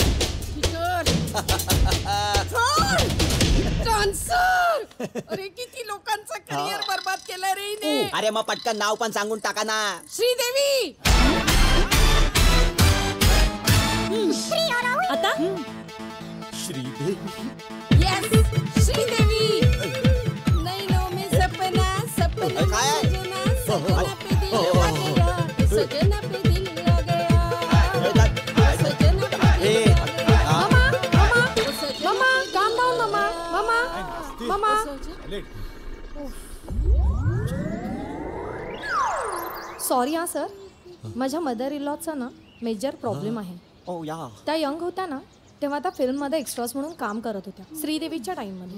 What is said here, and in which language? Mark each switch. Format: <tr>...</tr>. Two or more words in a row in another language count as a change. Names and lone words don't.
<mr>डान्सर. अरे किती लोकांचा करिअर बर्बाद केलाय रे हिने. अरे मग पटकन नाव पण सांगून टाका ना। श्रीदेवी. आता श्रीदेवी। यस श्रीदेवी.</mr> <hi>नहीं लो में सपना सपना सजना सजना पे दिल लगा गया सजना पे दिल लगा गया सजना पे दिल</hi> <mr>मम्मा</mr> <en>calm down</en> <mr>मम्मा सॉरी हा सर, माझ्या</mr> <en>mother in law's</en> <mr>ना</mr> <en>major problem</en> <mr>आहे। ओ या त्या यंग होत्या ना तेव्हा त्या फिल्ममध्ये एक्स्ट्रास म्हणून काम करत होत्या श्रीदेवीच्या टाइममध्ये।</mr>